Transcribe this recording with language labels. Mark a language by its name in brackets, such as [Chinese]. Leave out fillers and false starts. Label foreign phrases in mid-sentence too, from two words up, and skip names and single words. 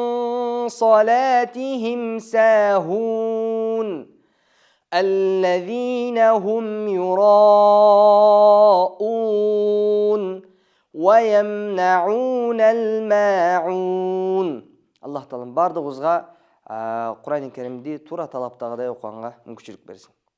[Arabic] صلاتهم ساهون الذين هم يراءون ويمنعون الماعون. [Kyrgyz] Allah Taala бардыгыбызга Кур'ан-ы Керимди туура талаптагыдай окуганга мүмкүнчүлүк берсин.